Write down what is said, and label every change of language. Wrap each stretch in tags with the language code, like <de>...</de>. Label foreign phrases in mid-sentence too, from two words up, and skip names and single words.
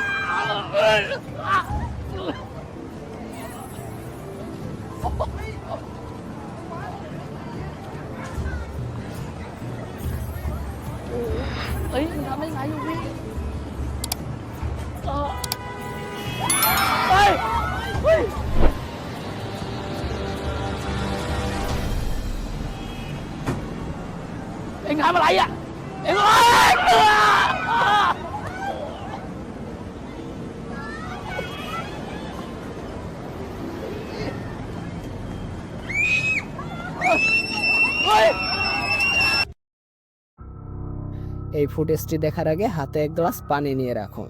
<th>เฮ้ยมันทำได้ไงอยู่พี่เฮ้ย เฮ้ย เอ็งทำอะไรอ่ะ เอ็ง</th> <bn>এই ফুটেজটি দেখার আগে হাতে এক গ্লাস পানি নিয়ে রাখুন।</bn>